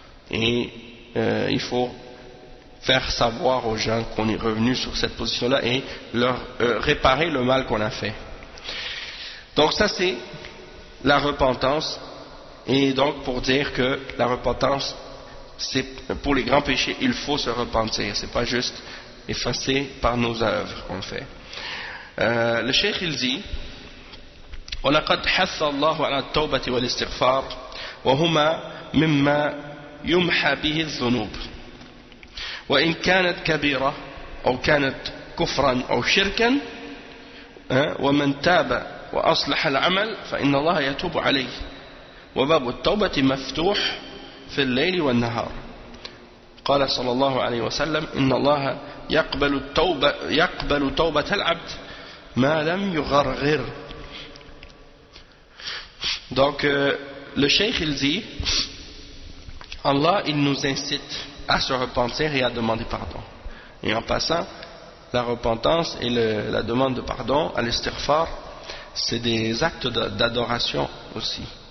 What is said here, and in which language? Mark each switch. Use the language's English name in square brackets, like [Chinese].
[French] Et il faut faire savoir aux gens qu'on est revenu sur cette position-là et leur réparer le mal qu'on a fait. Donc ça c'est la repentance. Et donc pour dire que la repentance, c'est pour les grands péchés, il faut se repentir. C'est pas juste effacer par nos œuvres qu'on fait. Le cheikh il dit [Arabic] وَلَقَدْ حَثَّ اللَّهُ عَلَى التَّوْبَةِ وَالِاسْتِغْفَارِ وَهُمَا مِمَّا يُمْحَى بِهِ الذُّنُوبِ وإن كانت كبيرة أو كانت كفرا أو شركا ومن تاب وأصلح العمل فإن الله يتوب عليه وباب التوبة مفتوح في الليل والنهار. قال صلى الله عليه وسلم إن الله يقبل توبة العبد ما لم يغرغر. [French] Donc le cheikh il dit Allah il nous incite à se repentir et à demander pardon. Et en passant, la repentance et la demande de pardon, al-istighfar, c'est des actes d'adoration aussi.